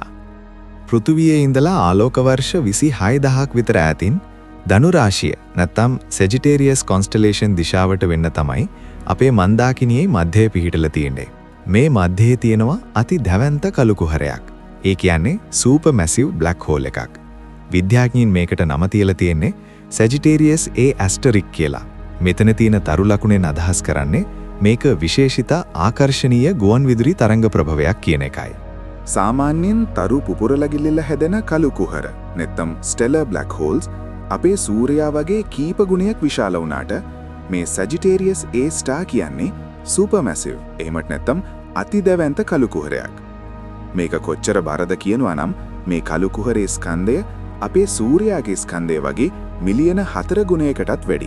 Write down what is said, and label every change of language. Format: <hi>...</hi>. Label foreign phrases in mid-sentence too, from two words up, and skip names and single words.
<si>පෘථිවියේ ඉඳලා ආලෝක වර්ෂ 26000ක් විතර ඈතින් ධනු රාශිය නැත්නම් Sagittarius constellation දිශාවට වෙන්න තමයි අපේ මන්දාකිනියේ මැදේ පිහිටලා තියෙන්නේ. මේ මැදේ තියෙනවා අති දැවැන්ත කළු කුහරයක්. ඒ කියන්නේ</si> <en>super massive black hole</en> <si>එකක්. විද්‍යාඥයින් මේකට නම තියලා තියෙන්නේ Sagittarius A* කියලා. මෙතන තියෙන තරු ලකුණෙන් අදහස් කරන්නේ මේක විශේෂිත ආකර්ශනීය ගුවන් විදුලි තරංග ප්‍රභවයක් කියන එකයි. සාමාන්‍යයෙන් තරු පුපුරලා ගිලිලා හැදෙන කළු කුහර නැත්නම්</si> <en>stellar black holes</en> <si>අපේ සූර්යයා වගේ කීප ගුණයක් විශාල වුණාට මේ Sagittarius A* කියන්නේ supermassive, එහෙමත් නැත්නම් අති දැවැන්ත කළු කුහරයක්. මේක කොච්චර බරද කියනවා නම් මේ කළු කුහරේ ස්කන්ධය අපේ සූර්යාගේ ස්කන්ධය වගේ මිලියන 4 ගුණයකටත් වැඩි.</si>